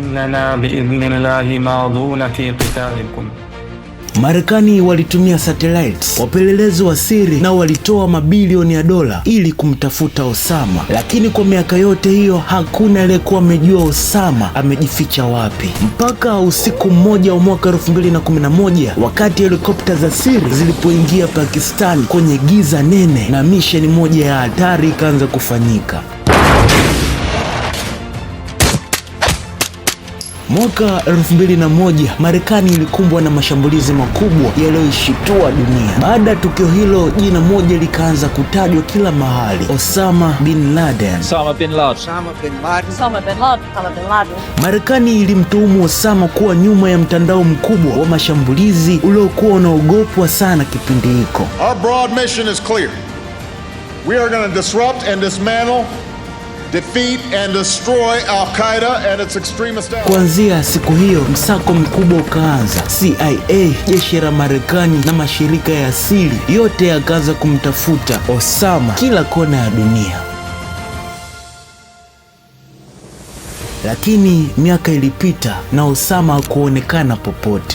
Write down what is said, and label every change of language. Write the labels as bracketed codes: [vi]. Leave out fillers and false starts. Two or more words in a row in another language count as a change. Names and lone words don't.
[sw] Marekani walitumia satellites, wapelelezi wa siri, na walitoa mabilioni ya dola ili kumtafuta Osama, lakini kwa miaka yote hiyo hakuna aliyekuwa amejua Osama amejificha wapi, mpaka usiku mmoja wa mwaka 2011 wakati helikopta za siri zilipoingia Pakistan kwenye giza nene, na misheni moja ya hatari ikaanza kufanyika. Mwaka 2001 Marekani ilikumbwa na mashambulizi makubwa yaliyoishitua dunia. Baada ya tukio hilo, jina moja likaanza kutajwa kila mahali: Osama bin Laden. Osama bin Laden. Osama bin Laden. Osama bin Laden. Osama bin Laden. Marekani ilimtuhumu Osama kuwa nyuma ya mtandao mkubwa wa mashambulizi uliokuwa unaogopwa sana kipindi hiko. [en] Our broad mission is clear. We are going to disrupt and dismantle, defeat and destroy Al-Qaeda and its extremist allies. [sw] Kuanzia siku hiyo msako mkubwa ukaanza. CIA, jeshi la Marekani na mashirika ya asili yote yakaanza kumtafuta Osama kila kona ya dunia. Lakini miaka ilipita na Osama hakuonekana popote.